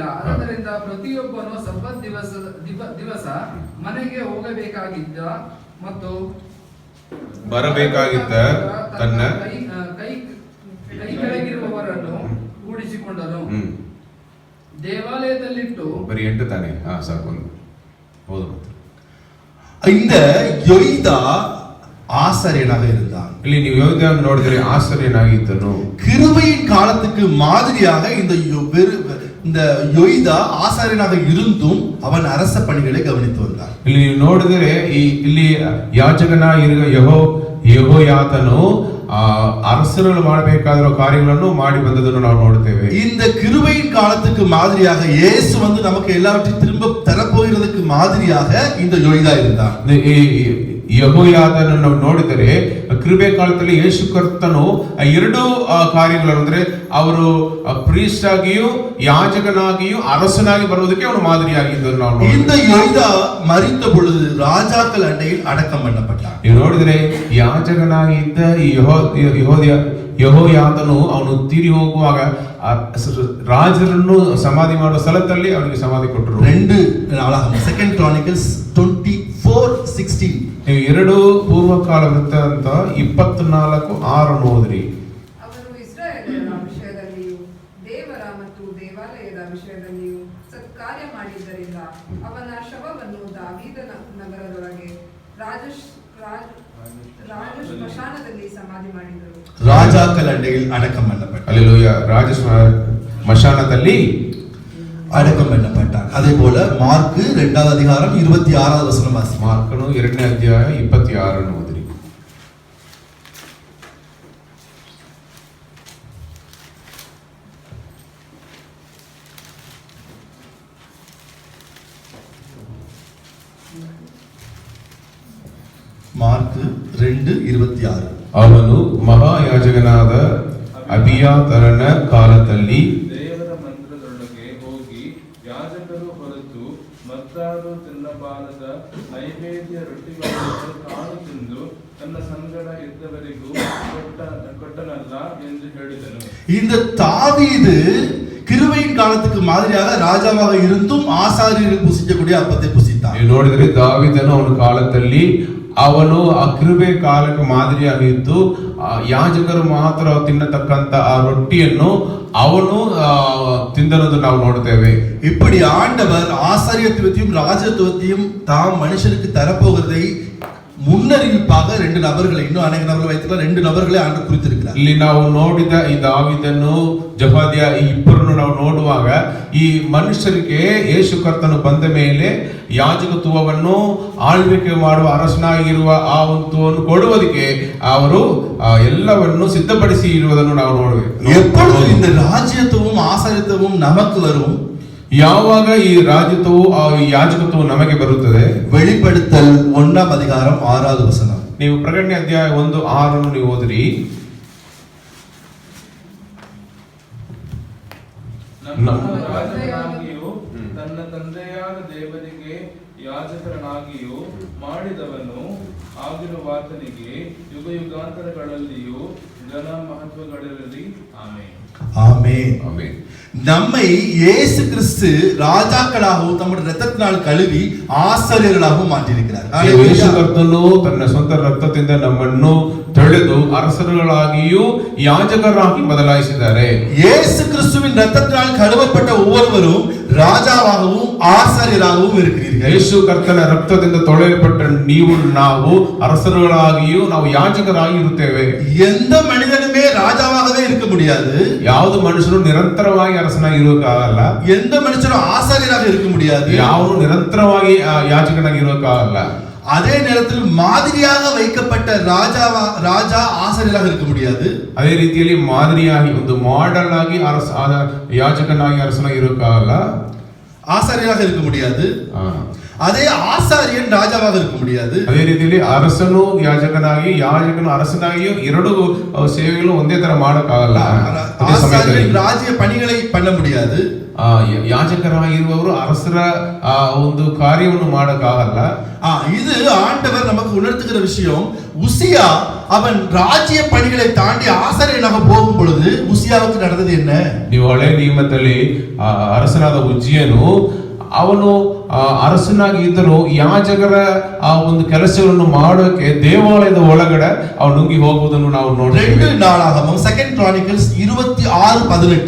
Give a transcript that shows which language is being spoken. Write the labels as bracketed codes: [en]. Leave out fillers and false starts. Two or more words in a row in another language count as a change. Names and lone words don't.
[kn] ಆದ್ದರಿಂದ ಪ್ರತಿಯೊಬ್ಬನು ಸಬ್ಬತ್ ದಿವಸ ಮನೆಗೆ ಹೋಗಬೇಕಾಗಿದ್ದ ಮತ್ತು ಬರಬೇಕಾಗಿದ್ದ ತನ್ನ ಕೈ ಕೆಳಗಿರುವವರನ್ನು ಕೂಡಿಸಿಕೊಂಡನು. ದೇವಾಲಯದಲ್ಲಿಟ್ಟು ಬರೀ 8 ತಾನೆ. ಸಾಕು, ಹೌದು. [ta] இந்த யொய்தா ஆசாரியனாக இருந்தான். [kn] ಇಲ್ಲಿ ನೀವು யோய்தாவை ನೋಡಿದರೆ ಆಶ್ಚರ್ಯನಾಗಿದ್ದನು. [ta] கிருபையின் காலத்துக்கு மாதிரியாக இந்த யோய்தா ஆசாரியனாக இருந்தும் அவன் அரச பணிகளை கவனித்து வந்தான். [kn] ಇಲ್ಲಿ ನೀವು ನೋಡಿದರೆ ಇಲ್ಲಿ ಯಾಜಕನಾಗಿರುವ ಯೆಹೋಯಾದನು ಅರಸರು ಮಾಡಬೇಕಾದ ಕಾರ್ಯಗಳನ್ನು ಮಾಡಿ ಬಂದದನ್ನು ನಾವು ನೋಡುತ್ತೇವೆ. [ta] இந்த கிருபையின் காலத்துக்கு மாதிரியாக இயேசு வந்து நமக்கு எல்லாவற்றையும் திரும்ப தரப்போகிறதுக்கு மாதிரியாக இந்த யோய்தா இருந்தான். [kn] ಯೆಹೋಯಾದನನ್ನು ನಾವು ನೋಡಿದರೆ ಕೃಪೆ ಕಾಲದಲ್ಲಿ ಯೇಸು ಕರ್ತನು 2 ಕಾರ್ಯಗಳನ್ನು, ಅಂದ್ರೆ ಅವರು ಪ್ರೀಸ್ಟ್ ಆಗಿಯೂ ಯಾಜಕನಾಗಿಯೂ ಅರಸನಾಗಿ ಬರುವುದಕ್ಕೆ ಅವನು ಮಾದರಿಯಾಗಿದ್ದನ್ನು ನಾವು ನೋಡುತ್ತೇವೆ. [ta] இந்த யோய்தா மரித்த பொழுது ராஜாக்கள் அண்டையில் அடக்கம் பண்ணப்பட்டான். [kn] ನೀವು ನೋಡಿದರೆ ಯಾಜಕನಾಗಿದ್ದ ಯೆಹೋಯಾದನು ಅವನು ತೀರಿ ಹೋಗುವಾಗ ರಾಜರನ್ನು ಸಮಾಧಿ ಮಾಡುವ ಸ್ಥಳದಲ್ಲಿ ಅವನಿಗೆ ಸಮಾಧಿ ಕೊಟ್ಟರು. 2 Chronicles 24:16. ನೀವು 2 ಪೂರ್ವಕಾಲ ವೃತ್ತಾಂತ 24:6 ಓದ್ರಿ. ಅವನು ಇಸ್ರಾಯೇಲರ ವಿಷಯದಲ್ಲಿಯೂ ದೇವರ ಮತ್ತು ದೇವಾಲಯದ ವಿಷಯದಲ್ಲಿಯೂ ಸತ್ಕಾರ್ಯ ಮಾಡಿದ್ದರಿಂದ ಅವನ ಶವವನ್ನು ದಾವೀದನ ನಗರದೊಳಗೆ ರಾಜ ಸ್ಮಶಾನದಲ್ಲಿ ಸಮಾಧಿ ಮಾಡಿದರು. [ta] ராஜாக்கள் அண்டையில் அடக்கம் பண்ணப்பட்டான். [kn] அல்லேலூயா. ರಾಜ ಸ್ಮಶಾನದಲ್ಲಿ [ta] அடக்கம் பண்ணப்பட்டான். அதே போல மார்க் 2வது அதிகாரம் 26வது வசனம் வாசி. [kn] ಮಾರ್ಕನು 2ನೇ ಅಧ್ಯಾಯ 26 ಓದ್ರಿ. [ta] மார்க் 2:26. [kn] ಅವನು ಮಹಾಯಾಜಕನಾದ ಅಬಿಯಾತರನ ಕಾಲದಲ್ಲಿ ದೇವರ ಮಂದಿರದೊಳಗೆ ಹೋಗಿ ಯಾಜಕರು ಹೊರತು ಮತ್ತಾರು ತಿನ್ನಬಾರದ ನೈವೇದ್ಯ ರೊಟ್ಟಿಗಳನ್ನು ತಾನು ತಿಂದು ತನ್ನ ಸಂಗಡ ಇದ್ದವರಿಗೂ ಕೊಟ್ಟನಲ್ಲ ಎಂದು ಹೇಳಿದನು. [ta] இந்த தாவீது கிருபையின் காலத்துக்கு மாதிரியாக ராஜாவாக இருந்தும் ஆசாரியர்கள் புசிக்கக்கூடிய அப்பத்தை புசித்தான். [kn] ನೀವು ನೋಡಿದರೆ ದಾವೀದನು ಅವನ ಕಾಲದಲ್ಲಿ ಅವನು ಆ ಕೃಪೆ ಕಾಲಕ್ಕೆ ಮಾದರಿಯಾಗಿದ್ದು ಯಾಜಕರು ಮಾತ್ರ ತಿನ್ನತಕ್ಕಂತ ಆ ರೊಟ್ಟಿಯನ್ನು ಅವನು ತಿಂದನನ್ನು ನಾವು ನೋಡುತ್ತೇವೆ. [ta] இப்படி ஆண்டவர் ஆசாரியத்துவத்தையும் ராஜத்துவத்தையும் தாம் மனுஷனுக்கு தரப்போகிறதை முன்னறிவிப்பாக 2 நபர்களை, இன்னும் அநேக நபர்களை வைத்துக்கலாம், 2 நபர்களை ஆண்டவர் குறித்திருக்கிறார். [kn] ಇಲ್ಲಿ ನಾವು ನೋಡಿದ ಈ ದಾವೀದನು ಜೆಫದ್ಯ ಈ ಇಬ್ಬರನ್ನು ನಾವು ನೋಡುವಾಗ ಈ ಮನುಷ್ಯರಿಗೆ ಯೇಸು ಕರ್ತನು ಬಂದ ಮೇಲೆ ಯಾಜಕತ್ವವನ್ನು ಆಳ್ವಿಕೆ ಮಾಡುವ ಅರಸನಾಗಿರುವ ಆ ಒಂದು ಕೊಡುವುದಕ್ಕೆ ಅವರು ಎಲ್ಲವನ್ನು ಸಿದ್ಧಪಡಿಸಿ ಇರುವುದನ್ನು ನಾವು ನೋಡುತ್ತೇವೆ. [ta] எப்பொழுது இந்த ராஜ்யத்துவம் ஆசாரியத்துவம் நமக்கு வரும்? [kn] ಯಾವಾಗ ಈ ರಾಜ್ಯತ್ವವು ಯಾಜಕತ್ವವು ನಮಗೆ ಬರುತ್ತದೆ? [ta] வெளிப்படுத்தல் 1ம் அதிகாரம் 6வது வசனம். [kn] ನೀವು ಪ್ರಕಟಣೆ ಅಧ್ಯಾಯ 1:6 ನೀವು ಓದ್ರಿ. ನಮ್ಮ ರಾಜನಾಗಿಯೂ ತನ್ನ ತಂದೆಯಾದ ದೇವರಿಗೆ ಯಾಜಕರನಾಗಿಯೂ ಮಾಡಿದವನು ಆಗಿರುವಾತನಿಗೆ ಯುಗ ಯುಗಾಂತರಗಳಲ್ಲಿಯೂ ಘನ ಮಹತ್ವಗಳಿರಲಿ. ಆಮೆನ್. [ta] ஆமென். [kn] ಆಮೆನ್. [ta] நம்மை இயேசு கிறிஸ்து ராஜாக்களாகவும் தம்முடைய இரத்தத்தினால் கழுவி ஆசாரியர்களாகவும் மாற்றியிருக்கிறார். [kn] ಯೇಸು ಕರ್ತನು ತನ್ನ ಸ್ವಂತ ರಕ್ತದಿಂದ ನಮ್ಮನ್ನು ತೊಳೆದು ಅರಸರುಗಳಾಗಿಯೂ ಯಾಜಕರಾಗಿ ಬದಲಾಯಿಸಿದ್ದಾರೆ. [ta] இயேசு கிறிஸ்துவின் இரத்தத்தினால் கழுவப்பட்ட ஒவ்வொருவரும் ராஜாவாகவும் ஆசாரியராகவும் இருக்கிறீர்கள். [kn] ಯೇಸು ಕರ್ತನ ರಕ್ತದಿಂದ ತೊಳೆಯಲ್ಪಟ್ಟ ನೀವು ನಾವು ಅರಸರುಗಳಾಗಿಯೂ ನಾವು ಯಾಜಕರಾಗಿ ಇರುತ್ತೇವೆ. [ta] எந்த மனிதனுமே ராஜாவாகவே இருக்க முடியாது. [kn] ಯಾವುದು ಮನುಷ್ಯರು ನಿರಂತರವಾಗಿ ಅರಸನಾಗಿ ಇರೋಕ್ಕಾಗಲ್ಲ. [ta] எந்த மனுஷனும் ஆசாரியராக இருக்க முடியாது. [kn] ಯಾವನು ನಿರಂತರವಾಗಿ ಯಾಜಕನಾಗಿ ಇರೋಕ್ಕಾಗಲ್ಲ. [ta] அதே நேரத்தில் மாதிரியாக வைக்கப்பட்ட ராஜா ஆசாரியராக இருக்க முடியாது. [kn] ಅದೇ ರೀತಿಯಲ್ಲಿ ಮಾದರಿಯಾಗಿ ಒಂದು ಮಾಡೆಲ್ ಆಗಿ ಯಾಜಕನಾಗಿ ಅರಸನಾಗಿ ಇರೋಕ್ಕಾಗಲ್ಲ. [ta] ஆசாரிய ஆசாரியராக இருக்க முடியாது, ಆ, அதே ஆசாரியன் ராஜாவாக இருக்க முடியாது. [kn] ಅದೇ ರೀತಿಯಲ್ಲಿ ಅರಸನು ಯಾಜಕನಾಗಿ ಯಾಜಕನು ಅರಸನಾಗಿಯೂ ಎರಡು ಸೇವೆಗಳು ಒಂದೇ ತರ ಮಾಡಕ್ಕಾಗಲ್ಲ. ಅದೇ ಸಮಯದಲ್ಲಿ [ta] ஆசாரியன் ராஜ்ய பணிகளை பண்ண முடியாது. [kn] ಯಾಜಕರಾಗಿರುವವರು ಅರಸರ ಒಂದು ಕಾರ್ಯವನ್ನು ಮಾಡಕ್ಕಾಗಲ್ಲ. [ta] இது ஆண்டவர் நமக்கு உணர்த்துகிற விஷயம். உசியா அவன் ராஜ்ய பணிகளை தாண்டி ஆசாரியனாக போகும் பொழுது உசியாவுக்கு நடந்தது என்ன? [kn] ನೀವು ಹಳೆ ನಿಯಮದಲ್ಲಿ ಅರಸನಾದ ಉಜ್ಜಿಯನು ಅವನು ಅರಸನಾಗಿ ಇದ್ದರೂ ಯಾಜಕರ ಆ ಒಂದು ಕೆಲಸಗಳನ್ನು ಮಾಡೋಕೆ ದೇವಾಲಯದ ಒಳಗಡೆ ಅವನು ನುಗ್ಗಿ ಹೋಗುವುದನ್ನು ನಾವು ನೋಡ್ತೇವೆ. [ta] 2 நாளாகமம் 2 Chronicles 26:18